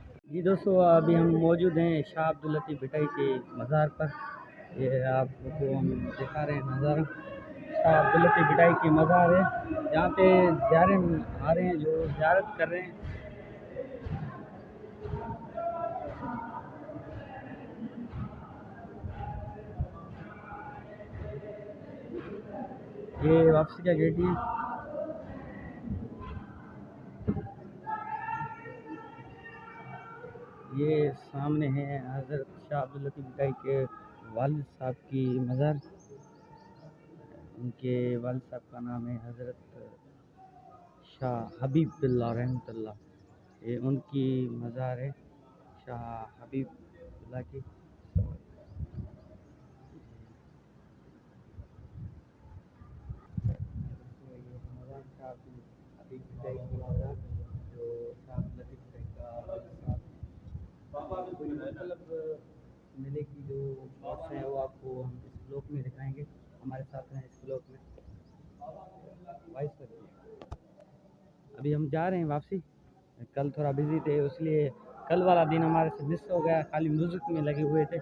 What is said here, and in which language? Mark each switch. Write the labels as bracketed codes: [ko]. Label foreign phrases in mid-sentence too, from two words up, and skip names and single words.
[ur] جی دوستو، ابھی ہم موجود ہیں شاہ عبداللطیف بھٹائی کے مزار پر. یہ آپ کو ہم دکھا رہے ہیں نظارہ. شاہ عبداللطیف بھٹائی کی مزار ہے، یہاں پہ زائرین آ رہے ہیں جو زیارت کر رہے ہیں. یہ واپسی کا گیٹ ہے. یہ سامنے ہے حضرت شاہ عبداللطیف بھٹائی کے والد صاحب کی مزار. ان کے والد صاحب کا نام ہے حضرت شاہ حبیب اللہ رحمت اللہ. یہ ان کی مزار ہے شاہ حبیب اللہ کی. مزار شاہ عبداللطیف بھٹائی کی مزار، جو شاہ عبداللطیف بھٹائی کا کوئی مطلب میلے کی جو شاٹس ہیں وہ آپ کو ہم اس بلاگ میں دکھائیں گے. ہمارے ساتھ ہیں اس بلاگ میں وائس کر. ابھی ہم جا رہے ہیں واپسی. کل تھوڑا بزی تھے، اس لیے کل والا دن ہمارے سے مس ہو گیا، خالی میوزک میں لگے ہوئے تھے.